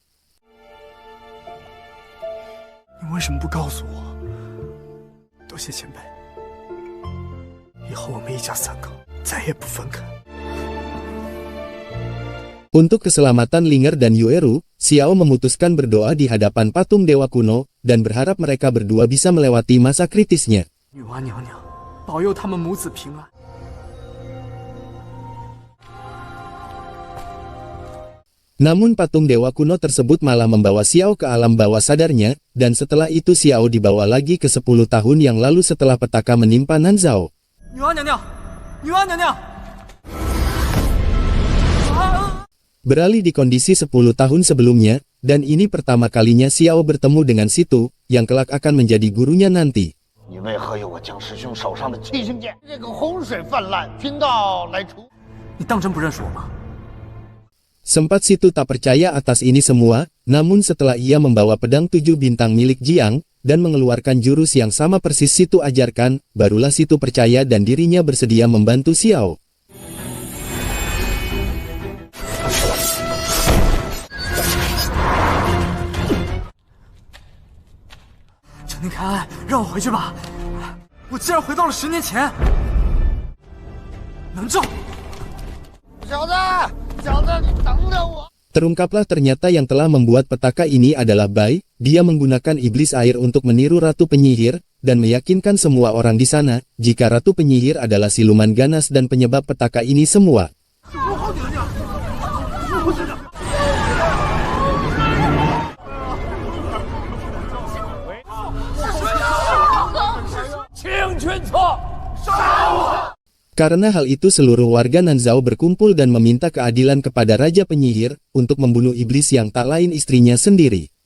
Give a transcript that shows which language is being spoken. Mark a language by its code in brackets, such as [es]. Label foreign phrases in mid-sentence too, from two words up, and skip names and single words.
[zh] 你为什么不告诉我？多谢前辈，以后我们一家三口再也不分开。 [id] Untuk keselamatan Linger dan Yueru, Xiao memutuskan berdoa di hadapan patung dewa kuno, dan berharap mereka berdua bisa melewati masa kritisnya. [zh] 女娲娘娘，保佑他们母子平安。 [id] Namun patung dewa kuno tersebut malah membawa Xiao ke alam bawah sadarnya, dan setelah itu Xiao dibawa lagi ke 10 tahun yang lalu setelah petaka menimpa Nanzhao. [zh] 女娲娘娘，女娲娘娘！ [id] Beralih di kondisi 10 tahun sebelumnya, dan ini pertama kalinya Xiao bertemu dengan Situ, yang kelak akan menjadi gurunya nanti. [zh] 你为何有我江师兄手上的七星剑？这个洪水泛滥，贫道来除。你当真不认识我吗？ [id] Sempat Situ tak percaya atas ini semua, namun setelah ia membawa pedang 7 bintang milik Jiang, dan mengeluarkan jurus yang sama persis Situ ajarkan, barulah Situ percaya dan dirinya bersedia membantu Xiao. [zh] 陈定开安，让我回去吧！我竟然回到了10年前。能正，小子，你等等我！ [id] Terungkaplah ternyata yang telah membuat petaka ini adalah Bai. Dia menggunakan iblis air untuk meniru Ratu Penyihir, dan meyakinkan semua orang di sana, jika Ratu Penyihir adalah siluman ganas dan penyebab petaka ini semua. Karena hal itu seluruh warga Nanzhao berkumpul dan meminta keadilan kepada Raja Penyihir, untuk membunuh iblis yang tak lain istrinya sendiri.